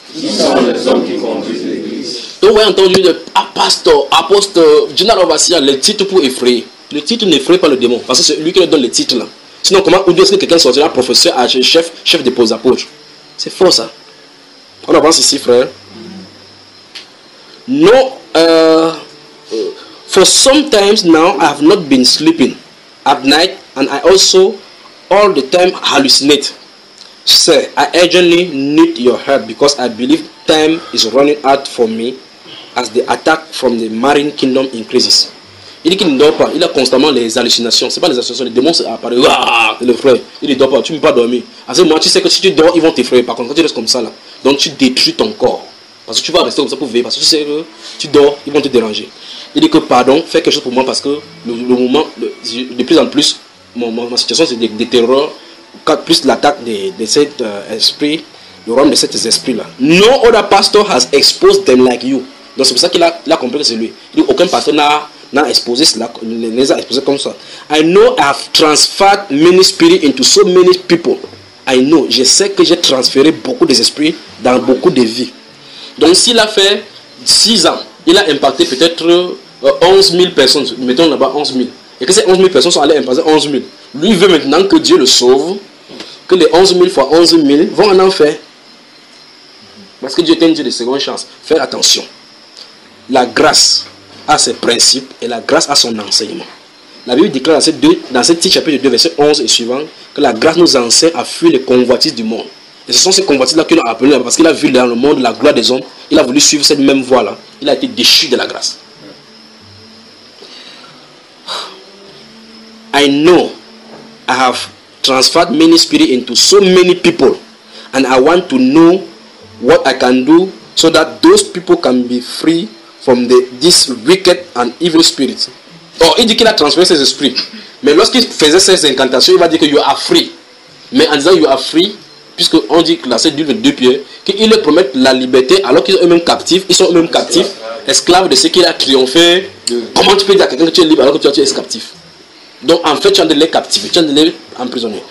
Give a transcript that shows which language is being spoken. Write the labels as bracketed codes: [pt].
[fr] Qui sont les hommes qui conduisent l'église. Donc, vous avez entendu le apostle, général Ovassia, le titre pour effrayer. Le titre n'effraie pas le démon, parce que c'est lui qui nous donne le titre là. Sinon, comment, où est-ce que quelqu'un sortira professeur, chef de pose apôtre? C'est faux ça. On avance ici, frère. [en] Non, for some times now, I have not been sleeping at night, and I also all the time hallucinate. Sir, I urgently need your help because I believe time is running out for me as the attack from the marine kingdom increases. [fr] Il dit qu'il ne dort pas, il a constamment les hallucinations. C'est pas les hallucinations, les démons apparaissent. Ah, le frère, il ne dort pas, tu ne peux pas dormir. À ce moment, tu sais que si tu dors, ils vont t'effrayer. Par contre, quand tu restes comme ça là, donc tu détruis ton corps. Parce que tu vas rester comme ça pour veiller, parce que tu sais que tu dors, ils vont te déranger. Il dit que pardon, fais quelque chose pour moi parce que le moment, de plus en plus, ma situation c'est de terreur, plus l'attaque de cet esprit, le royaume de cet esprit là. [en] No other pastor has exposed them like you. [fr] Donc c'est pour ça qu'il a compris que c'est lui. Il dit aucun pasteur n'a exposé cela, ne les a exposés comme ça. [en] I know I have transferred many spirits into so many people. I know, [fr] je sais que j'ai transféré beaucoup d'esprits dans beaucoup de vies. Donc s'il a fait 6 ans, il a impacté peut-être 11 000 personnes, mettons là-bas 11 000. Et que ces 11 000 personnes sont allées impacter 11 000. Lui veut maintenant que Dieu le sauve, que les 11 000 fois 11 000 vont en enfer. Parce que Dieu est un Dieu de seconde chance. Faire attention. La grâce a ses principes et la grâce a son enseignement. La Bible déclare dans ce petit chapitre 2, verset 11 et suivant, que la grâce nous enseigne à fuir les convoitises du monde. Et ce sont ces convoitises-là qu'il a appelé parce qu'il a vu dans le monde la gloire des hommes. Il a voulu suivre cette même voie-là. Il a été déchu de la grâce. [en] I know I have transferred many spirits into so many people. And I want to know what I can do so that those people can be free from this wicked and evil spirit. [fr] Or, il dit qu'il a transféré ses esprits. Mais lorsqu'il faisait ses incantations, il va dire que [en] you are free. [fr] Mais en disant you are free, puisque on dit que là c'est d'une de deux pieds, qu'ils leur promettent la liberté alors qu'ils sont eux-mêmes captifs, esclaves de ce qu'il a triomphé. Oui. Comment tu peux dire à quelqu'un que tu es libre alors que tu es captif? Donc en fait, tu es les captifs, tu es les emprisonnés.